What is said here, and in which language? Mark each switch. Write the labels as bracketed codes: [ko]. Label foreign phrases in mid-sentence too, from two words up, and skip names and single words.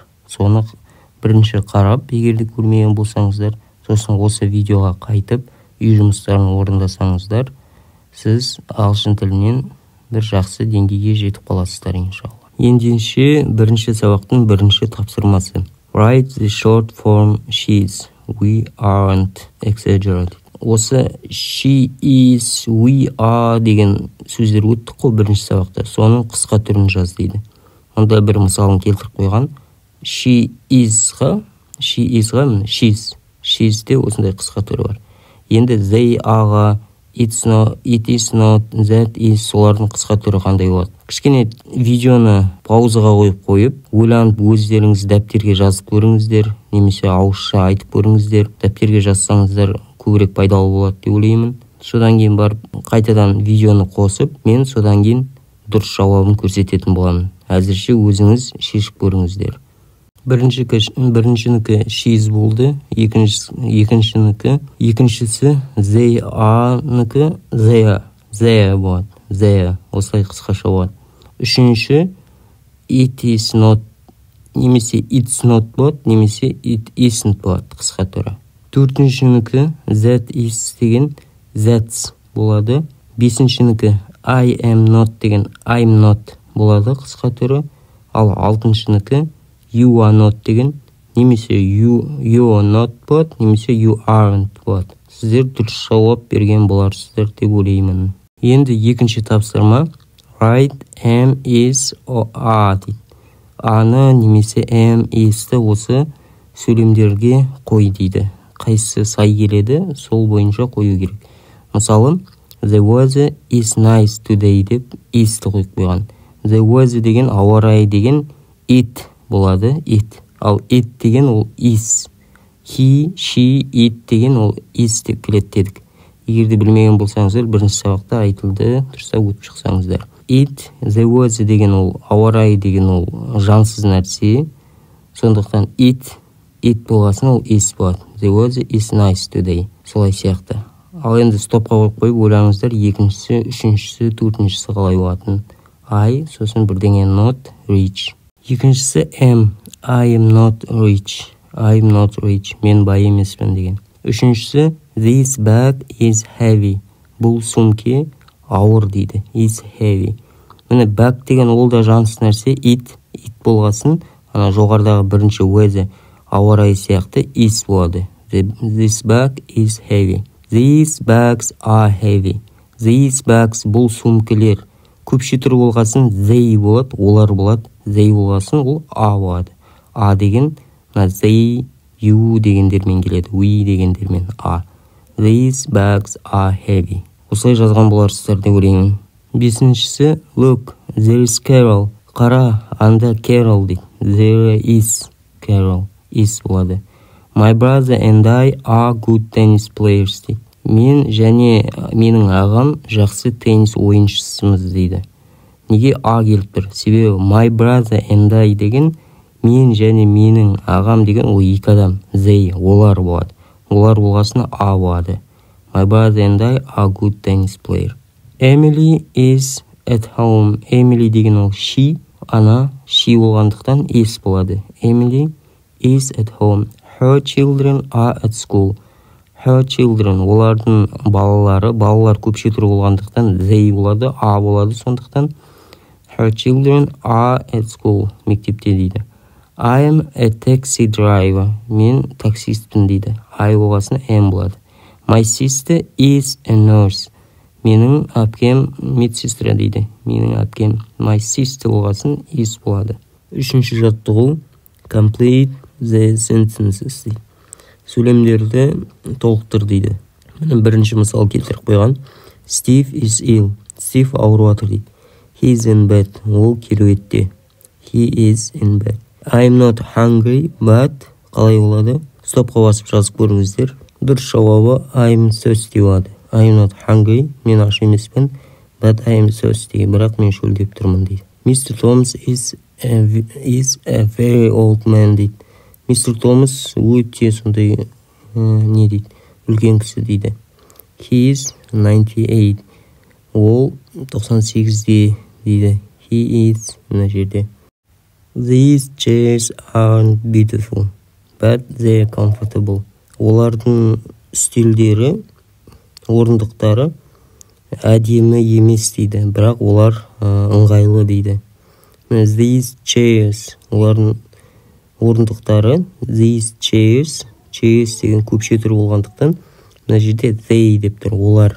[kk] Соны бірінші қарап, егер де көрмеген болсаңыздар, сосын осы видеоға қайтып, үй жұмыстарын орындасаңыздар, сіз ағылшын тілінен бір жақсы деңгейге жетіп қаласыздар, иншалла. Ендеше бірінші сабақтың бірінші тапсырмасы. [en] Write the short form she's. We aren't exaggerated. [kk] Осы [en] she is, we are [kk] деген сөздер өттік қой бірінші сабақта. Соның қысқа түрін жаз дейді. Онда бір мысалын келтіріп қойған. [en] She is- [kk] ға, she's де осындай қысқа түрі бар. [en] Енді they are-ға, it is not, that is, [kk] солардың қысқа түрі қандай болады. Кішкене видеоны паузаға қойып, ойланып өздеріңіз дәптерге жазып көріңіздер, немесе ауызша айтып көріңіздер. Дәптерге жазсаңыздар көбірек пайдалы болады деп ойлаймын. Содан кейін барып қайтадан видеоны қосып, мен содан кейін дұрыс жауабын көрсететін боламын. Әзірше өзіңіз шешіп көріңіздер. Біріншінікі she's болды, екіншісі [en] they are- [kk] нікі they болады, осылай қысқаша болады. Үшінші [en] it is not, [kk] немесе [en] it's not [kk] болады, немесе [en] it isn't [kk] болады, қысқа түрі. Төртіншінікі [en] that is [kk] деген that's болады. Бесіншінікі [en] I am not [kk] деген [en] I'm not [kk] болады, қысқа түрі. Ал алтыншынікі [en] you are not [kk] деген немесе [en] you are not [kk] болады, немесе [en] you aren't [kk] болады. Сіздер дұрыс жауап берген боларсыздар деп ойлаймын. Енді екінші тапсырма. [en] Write am, is, or are дейді. [kk] Аны немесе [en] am, is'ті [kk] осы сөйлемдерге қой дейді. Қайсысы сай келеді, сол бойынша қою керек. Мысалы, [en] the weather is nice today [kk] деп is'ті қойып қойған. [en] The weather [kk] деген ауа райы деген it болады, it. Ал it деген ол is. [en] He, she, it [kk] деген ол is деп келеді дедік. Егерде білмеген болсаңыздар, бірінші сабақта айтылды, дұрыстап өтіп шықсаңыздар. [en] It, the weather [kk] деген ол ауа райы деген ол жансыз нәрсе. Сондықтан it болғасын ол is болады. [en] The weather is nice today. [kk] Солай сияқты. Ал енді стопқа қойып ойлаңыздар, екіншісі, үшіншісі, төртіншісі қалай болатын. I, сосын бірдеңе [en] not rich. [kk] Екіншісі am. [en] I am not rich. [kk] Мен бай емеспін деген. [en] Үшіншісі this bag is heavy. [kk] Бұл сумке ауыр дейді. [en] Is heavy. [kk] Міне bag деген ол да жансыз нәрсе. It болғасын, ана жоғарыдағы бірінші weather ауа райы сияқты is болады. [en] This bag is heavy. These bags are heavy. These bags [kk] бұл сумкелер. Көпше түрі болғасын they болады, олар болады. They болғасын ол a болады. A деген [en] they, you [kk] дегендермен келеді. [en] We дегендермен a. These bags are heavy. [kk] Осылай жазған боларсыздар деп ойлаймын. [en] Бесіншісі look, there is Carol. [kk] Қара, анда Carol дейді. [en] There is Carol. Is болады. My brother and I are good tennis players дейді. [kk] Мен және менің ағам жақсы теннис ойыншысымыз дейді. Неге а келіп тұр? Себебі [en] my brother and I [kk] деген мен және менің ағам деген ол екі адам. They, олар болады. Олар болғасына а болады. [en] My brother and I are good tennis player. Emily is at home. Emily [kk] деген ол she, ана she болғандықтан is болады. [en] Emily is at home. Her children are at school. Her children, [kk] олардың балалар көпше түрі болғандықтан they болады, a болады, сондықтан [en] her children are at school, [kk] мектепте дейді. [en] I am a taxi driver. [kk] Мен таксистпін дейді. I болғасын am болады. [en] My sister is a nurse. [kk] Менің әпкем медсестра дейді. Менің әпкем. [en] My sister [kk] болғасын is болады. Үшінші жаттығу [en] complete the sentences [kk] дейді. Сөйлемдерді толықтыр дейді. Міне бірінші мысал келтіріп қойған. [en] Steve is ill. [kk] Steve ауырып жатыр дейді. [en] He is in bed. [kk] Ол керуетте. [en] He is in bed. I'm not hungry, but [kk] қалай болады? Стопқа басып жазып көріңіздер. Дұрыс жауабы [en] I'm thirsty болады. I'm not hungry. [kk] Мен аш емеспін. [en] But I'm thirsty. [kk] Бірақ мен шөлдеп тұрмын дейді. [en] Mr. Thomas is a very old man дейді. Mr. [kk] Thomas өте сондай не дейді? Үлкен кісі дейді. [en] He is 98. [kk] Ол 98-де дейді. [en] He is [kk] мына жерде. [en] These chairs aren't beautiful, but they're comfortable. [kk] Олардың үстелдері, орындықтары әдемі емес дейді, бірақ олар ыңғайлы дейді. [en] These chairs, [kk] олардың орындықтары, [en] these chairs [kk] деген көпше түрі болғандықтан, мына жерде they деп тұр, олар.